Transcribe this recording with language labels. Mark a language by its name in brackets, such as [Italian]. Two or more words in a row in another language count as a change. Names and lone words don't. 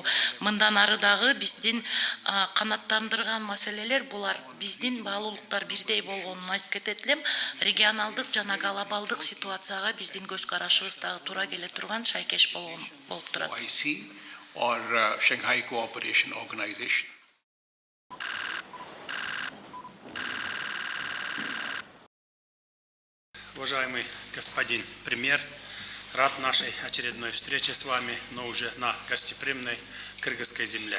[Kyrgyz] Мындан ары дагы биздин канаттандырган маселелер булар. Биздин баалуулуктар бирдей болгонун айтып кетет элем. Регионалдык жана глобалдык ситуацияга биздин көз карашыбыз дагы туура келе турган шайкеш болуп турат. [English] Or Shanghai Cooperation Organization. [Russian] Уважаемый господин премьер, рад нашей очередной встрече с вами, но уже на гостеприимной кыргызской земле.